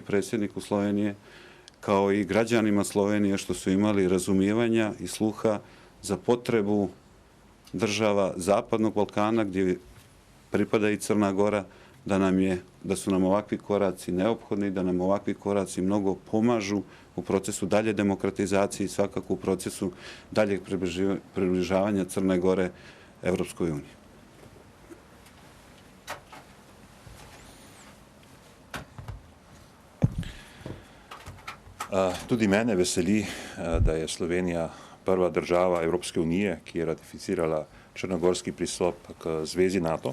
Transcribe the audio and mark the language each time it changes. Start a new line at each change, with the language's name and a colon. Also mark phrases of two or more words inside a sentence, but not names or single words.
Serbian: predsjedniku Slovenije, kao i građanima Slovenije što su imali razumijevanja i sluha za potrebu država Zapadnog Balkana gdje pripada i Crna Gora, da su nam ovakvi koraci neophodni, da nam ovakvi koraci mnogo pomažu u procesu dalje demokratizacije i svakako u procesu daljeg približavanja Crne Gore Evropskoj uniji.
Slovenian: Tudi mene veseli, da je Slovenija prva država Evropske unije, ki je ratificirala črnogorski pristop k zvezi NATO.